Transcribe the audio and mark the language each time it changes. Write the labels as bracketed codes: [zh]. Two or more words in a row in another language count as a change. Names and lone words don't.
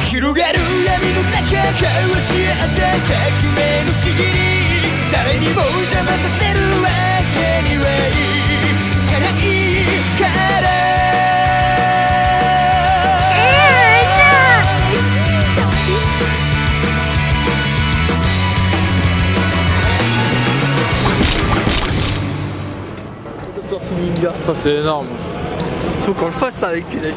[ja] 広がる闇の中交わし合った革命のちぎり誰にも邪魔させるわけにはいかないから [fr] Ça c'est énorme. Faut qu'on le fasse avec les...